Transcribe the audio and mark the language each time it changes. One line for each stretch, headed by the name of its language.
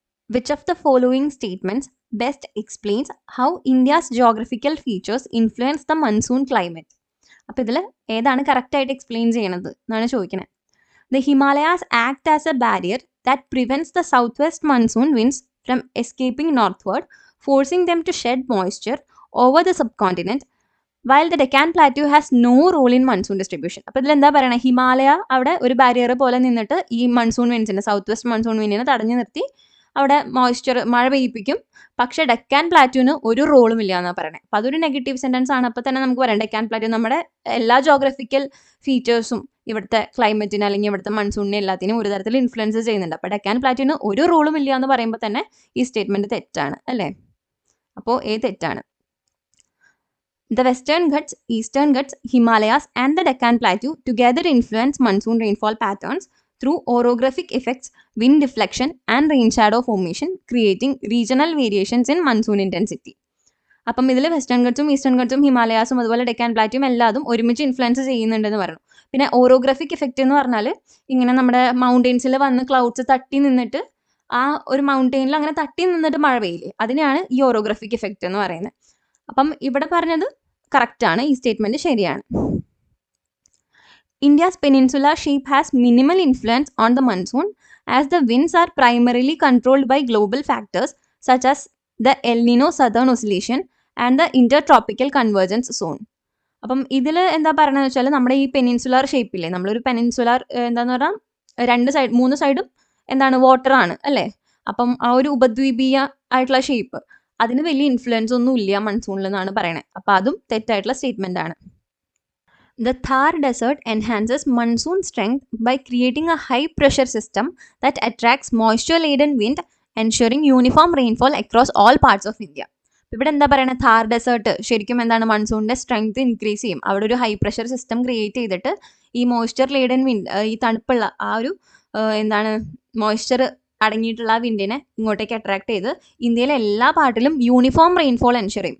English: Which of the following statements best explains how India's geographical features influence the monsoon climate?
Malayalam: അപ്പൊ ഇതിൽ ഏതാണ് correct ആയിട്ട് explain ചെയ്യണത് എന്നാണ് ചോദിക്കുന്നത്.
English: The Himalayas act as a barrier that prevents the southwest monsoon winds from escaping northward, forcing them to shed moisture over the subcontinent, while the Deccan Plateau has no role in monsoon distribution.
Malayalam: അപ്പോൾ ഇതിൽ എന്താ പറയുന്നത്? ഹിമാലയ അവിടെ ഒരു barrier പോലെ നിന്നിട്ട് ഈ monsoon വിൻസിനെ, south west monsoon വിൻഡിനെ തടഞ്ഞു നിർത്തി അവിടെ മോയ്സ്ചർ മഴ പെയ്യിപ്പിക്കും. പക്ഷേ ഡെക്കാൻ പ്ലാറ്റ്യൂവിന് ഒരു റോളും ഇല്ല എന്നാണ് പറയുന്നത്. അപ്പോൾ അതൊരു നെഗറ്റീവ് സെൻറ്റൻസ് ആണ്. അപ്പോൾ തന്നെ നമുക്ക് പറയാം ഡെക്കാൻ പ്ലാറ്റ്യൂ നമ്മുടെ എല്ലാ ജോഗ്രഫിക്കൽ ഫീച്ചേഴ്സും ഇവിടുത്തെ ക്ലൈമറ്റിന് അല്ലെങ്കിൽ ഇവിടുത്തെ മൺസൂണിനെ എല്ലാത്തിനും ഒരു തരത്തിൽ ഇൻഫ്ലുവൻസ് ചെയ്യുന്നുണ്ട്. അപ്പോൾ ഡെക്കാൻ പ്ലാറ്റ്യൂവിന് ഒരു റോളും ഇല്ല എന്ന് പറയുമ്പോൾ തന്നെ ഈ സ്റ്റേറ്റ്മെന്റ് തെറ്റാണ് അല്ലേ? അപ്പോൾ തെറ്റാണ്.
English: The Western Ghats, Eastern Ghats, Himalayas and the Deccan Plateau together influence monsoon rainfall patterns through orographic effects, wind deflection and rain shadow formation, creating regional variations in monsoon intensity.
Malayalam: അപ്പം ഇതിൽ western ഗട്ട്സും eastern ഗട്ട്സും ഹിമാലയാസും അതുപോലെ ഡെക്കാൻ പ്ലാറ്റ്യൂവും എല്ലാതും ഒരുമിച്ച് influence ചെയ്യുന്നുണ്ടെന്ന് പറഞ്ഞു. പിന്നെ orographic effect എന്ന് പറഞ്ഞാൽ ഇങ്ങനെ നമ്മുടെ മൗണ്ടെയിൻസിൽ വന്ന് ക്ലൗഡ്സ് തട്ടി നിന്നിട്ട് ആ ഒരു മൗണ്ടെയിനിൽ അങ്ങനെ തട്ടി നിന്നിട്ട് മഴ പെയ്യില്ലേ, അതിനെയാണ് ഈ ഓറോഗ്രാഫിക് എഫക്റ്റ് എന്ന് പറയുന്നത്. അപ്പം ഇവിടെ പറഞ്ഞത് കറക്റ്റ് ആണ്. ഈ സ്റ്റേറ്റ്മെന്റ് ശരിയാണ്.
English: India's peninsular shape has minimal influence on the monsoon as the winds are primarily controlled by global factors such as the El Nino Southern Oscillation and the Intertropical Convergence Zone.
Malayalam: അപ്പം ഇതിൽ എന്താ പറയണമെന്ന് വെച്ചാൽ നമ്മുടെ ഈ peninsular ഷേപ്പില്ലേ, നമ്മളൊരു peninsular എന്താന്ന് പറഞ്ഞാൽ 3 സൈഡും എന്താണ് വാട്ടർ ആണ് അല്ലേ? അപ്പം ആ ഒരു ഉപദ്വീപീയ ആയിട്ടുള്ള ഷേപ്പ് അതിന് വലിയ ഇൻഫ്ലുവൻസ് ഒന്നും ഇല്ല മൺസൂണിൽ എന്നാണ് പറയണത്. അപ്പം അതും തെറ്റായിട്ടുള്ള സ്റ്റേറ്റ്മെന്റ് ആണ്.
English: The Thar Desert enhances monsoon strength by creating a high-pressure system that attracts moisture-laden wind, ensuring uniform rainfall across all parts of India.
Malayalam: ഇവിടെ എന്താ പറയുന്നത്? താർ ഡെസേർട്ട് ശരിക്കും എന്താണ് മൺസൂണിൻ്റെ സ്ട്രെങ്ത് ഇൻക്രീസ് ചെയ്യും. അവിടെ ഒരു ഹൈ പ്രഷർ സിസ്റ്റം ക്രിയേറ്റ് ചെയ്തിട്ട് ഈ മോയ്സ്ചർ ലേഡൻ വിൻഡ്, ഈ തണുപ്പുള്ള ആ ഒരു എന്താണ് മോയ്സ്ചർ അടങ്ങിയിട്ടുള്ള ആ വിൻഡിനെ ഇങ്ങോട്ടേക്ക് അട്രാക്ട് ചെയ്ത് ഇന്ത്യയിലെ എല്ലാ പാർട്ടിലും യൂണിഫോം റെയിൻഫോൾ എൻഷുർ ചെയ്യും.